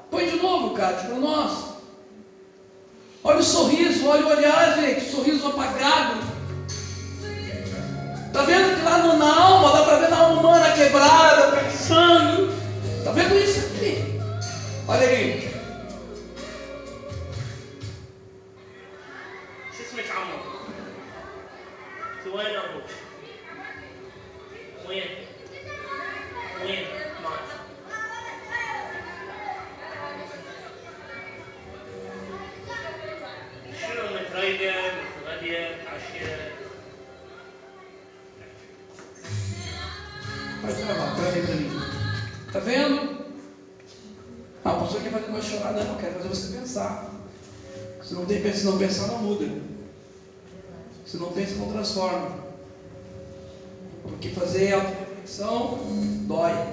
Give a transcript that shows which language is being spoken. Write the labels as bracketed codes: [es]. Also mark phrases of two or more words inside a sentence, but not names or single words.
[pt] Põe de novo, Cátia, para nós. Olha o sorriso, olha o olhar, gente, sorriso apagado. Está vendo que lá na alma, dá para ver na alma humana quebrada, pensando. Está vendo isso aqui? Olha aí. [ar] وين ابوك؟ وين؟ مات؟ شنو متريقة؟ متغدية؟ عشية؟ [pt] Pode travar, trava aí para mim. Tá vendo? A pessoa quer fazer mais chorar, não, quero fazer você pensar. Se não pensar, não muda. Se não pensa, não transforma. Porque fazer auto-reflexão dói.